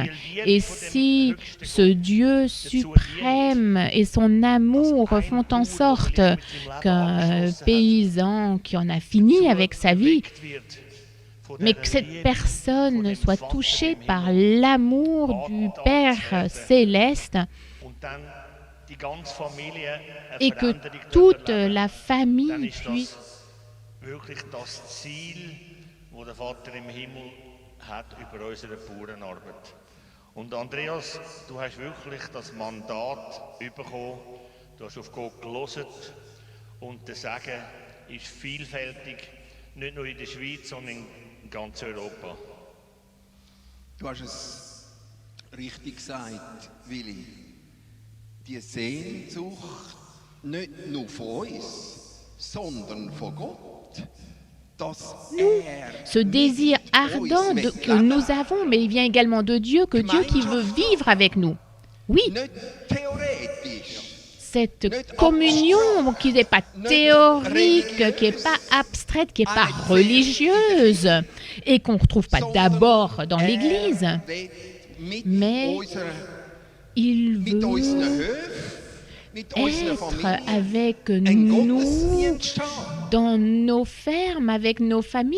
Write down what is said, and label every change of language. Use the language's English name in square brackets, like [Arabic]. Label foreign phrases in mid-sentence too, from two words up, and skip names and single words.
[French] Et si ce Dieu suprême et son amour font en sorte qu'un paysan qui en a fini avec sa vie, mais que cette personne soit touchée par l'amour du Père céleste et que toute la famille puisse [German] wirklich das Ziel, das der Vater im Himmel hat über unsere Bauernarbeit. Und Andreas, du hast wirklich das Mandat bekommen, du hast auf Gott gehört und der Segen ist vielfältig, nicht nur in der Schweiz, sondern in ganz Europa. Du hast es richtig gesagt, Willi. Die Sehnsucht nicht nur von uns, sondern von Gott. [French] Ce désir ardent que nous avons, mais il vient également de Dieu, que Dieu qui veut vivre avec nous. Oui, cette communion qui n'est pas théorique, qui n'est pas abstraite, qui n'est pas religieuse et qu'on ne retrouve pas d'abord dans l'Église, mais il veut être avec nous dans nos fermes, avec nos familles.